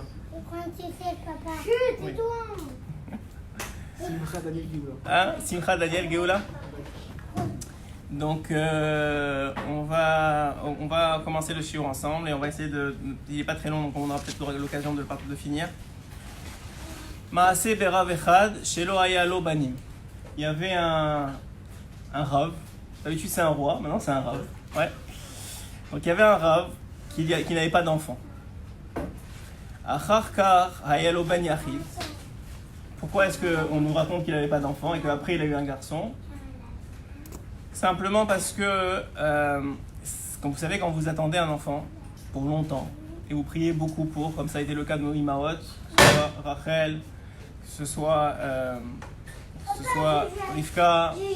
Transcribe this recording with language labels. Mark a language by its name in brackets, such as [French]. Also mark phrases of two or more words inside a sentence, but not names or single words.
[French] Chut, oui. Simcha Daniel Géoula. Simcha Daniel Géoula. Donc on va commencer le shiur ensemble et on va essayer de. Il n'est pas très long, donc on aura peut-être l'occasion de finir. [Hebrew] מעשה ברב אחד שלא היה לו בנים. [French] Il y avait un rav. D'habitude c'est un roi, maintenant c'est un rav. Ouais. Donc il y avait un rav qui n'avait pas d'enfant. [Hebrew] אחר כך היה לו בן יחיד. [French] Pourquoi est-ce qu'on nous raconte qu'il n'avait pas d'enfant et qu'après il a eu un garçon? Simplement parce que, comme vous savez, quand vous attendez un enfant pour longtemps et vous priez beaucoup pour, comme ça a été le cas de nos Imaot, que ce soit Rachel, que ce soit Rivka.